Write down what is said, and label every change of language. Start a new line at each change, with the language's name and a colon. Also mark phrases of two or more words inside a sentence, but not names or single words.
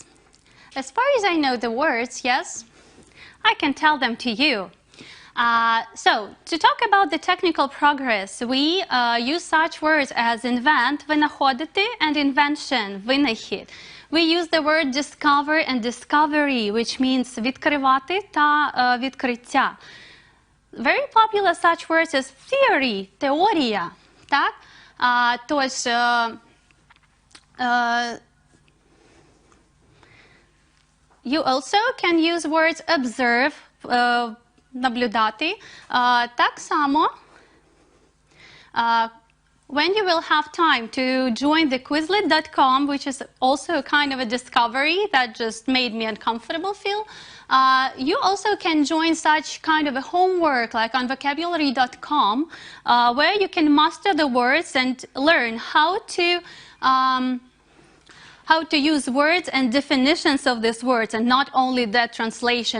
English: As far as I know the words, yes, I can tell them to you. So, to talk about the technical progress, we use such words as invent, винаходити, and invention, винахід. We use the word discover and discovery, which means
Ukrainian: відкривати та відкриття.
English: Very popular such words as theory,
Ukrainian: теорія. Так? Тож,
English: you also can use words observe,
Ukrainian: наблюдати. Так само,
English: when you will have time to join the Quizlet.com, which is also a kind of a discovery that just made me uncomfortable feel, you also can join such kind of a homework like on vocabulary.com, where you can master the words and learn how to use words and definitions of these words, and not only that translation.